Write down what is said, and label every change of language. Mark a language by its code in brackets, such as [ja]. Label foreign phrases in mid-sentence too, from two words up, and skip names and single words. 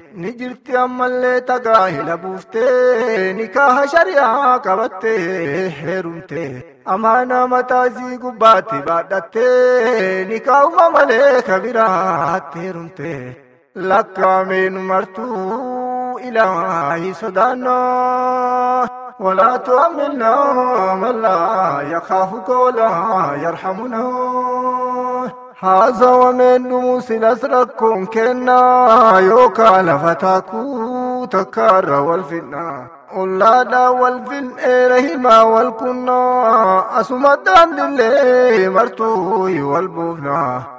[om] Ni jirti ammallee ta gaahila buuftee, nikaaha shari'aa qabattee heerumte. Amaanaa mataa sii gubbaatti baadhattee, nikaahuma malee ka biraatti heerumte. Lakkaa'ameen martuu Ilaahi sodaannaa. [ar] ولا تؤمنا من لا يخافك ولا يرحمنا. [om] Haasawameen dhumuu silas rakkoon kennaa, yookaan lafa taakuu takkaarra wal fidnaa. Ollaadhaa wal fidneera himaa wal kunnaa, asuma daandillee martuu wal buufnaa.